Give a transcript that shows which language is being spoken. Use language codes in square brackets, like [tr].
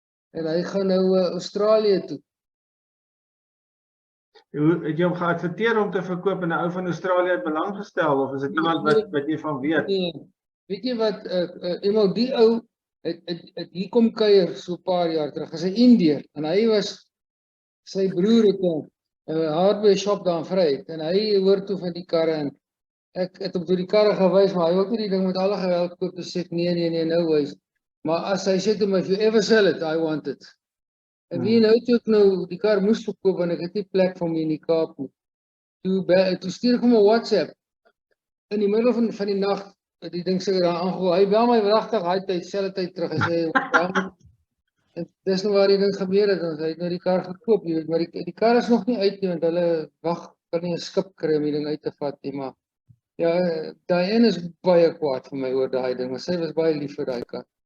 [af] En hy gaan nou Australië toe. Het jy hom geadverteer om te verkoop en 'n ou van Australië het belang gestel of is dit iemand wat jy van weet? Nee. Weet jy wat eendag die ou het hier kom kuier so 'n paar jaar terug. Hy's 'n Indiër en hy was sy broer het 'n hardware shop daar in Vryheid en hy hoor toe van die karre en ek het hom toe die karre gewys, maar hy wil nie die ding met alle geweld koop, dus sê ek nee, nou wys. Maar as hy sê toe my, [en] if you ever sell it, I want it. [af] En wie nou toe ek nou die kar moes verkoop en ek het nie plek vir my in die Kaap nie. Toe stuur ek hom 'n WhatsApp in die middel van die nag, die ding seker daar aangehoor. Hy bel my wragtig hy tyd selfde tyd terug en sê dis nou waar die ding gebeur het, want hy het nou die kar gekoop, jy weet, maar die kar is nog nie uit nie, want hulle wag kan nie 'n skip kry om die ding uit te vat nie, maar ja, Diane is baie kwaad vir my oor daai ding, maar sy was baie lief vir daai kar.